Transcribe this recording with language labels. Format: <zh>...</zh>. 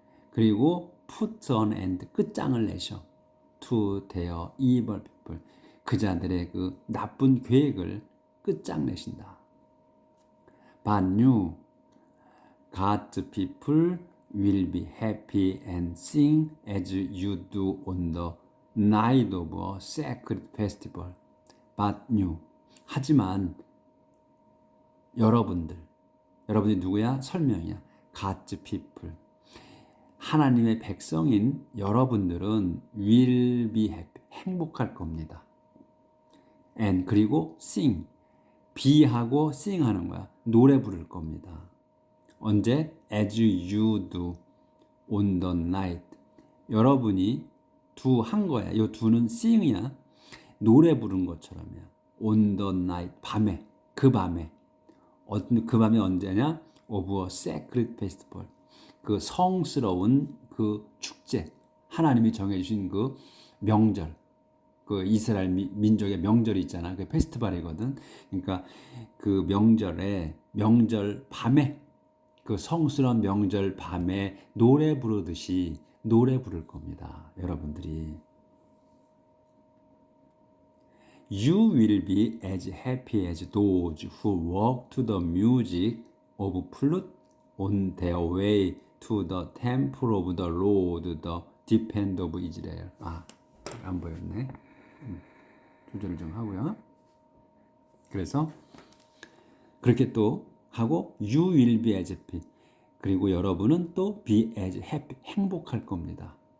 <ko>그리고</ko> <en>put an end,</en> <ko>끝장을 내셔,</ko> <en>to their evil people,</en> <ko>그 자들의 그 나쁜 계획을 끝장내신다.</ko> <en>But you, God's people will be happy and sing as you do on the night of a sacred festival. But you,</en> <ko>하지만 여러분들이 누구야? 설명이야.</ko> <en>God's people,</en> <ko>하나님의 백성인 여러분들은</ko> <en>will be happy,</en> <ko>행복할 겁니다. and 그리고 sing, be하고 sing 하는 거야. 노래 부를 겁니다. 언제?</ko> <en>as you do on the night.</en> <ko>여러분이 do 한 거야. 이 do는 sing이야. 노래 부른 것처럼이야.</ko> <en>on the night,</en> <ko>밤에, 그 밤에. 그 밤이 언제냐?</ko> <en>of a sacred festival.</en> <ko>그 성스러운 그 축제, 하나님이 정해주신 그 명절, 그 이스라엘 민족의 명절이 있잖아. 그 페스티벌이거든. 그러니까 그 명절 밤에, 그 성스러운 명절 밤에 노래 부르듯이 노래 부를 겁니다. 여러분들이.</ko> <en>You will be as happy as those who walk to the music of flute on their way to the temple of the Lord, the defender of Israel.</en> <ko>안 보였네. 조절 좀 하고요. 그래서 그렇게 또 하고</ko> <en>you will be as happy.</en> <ko>그리고 여러분은 또</ko> <en>be as happy.</en> <ko>행복할 겁니다.</ko>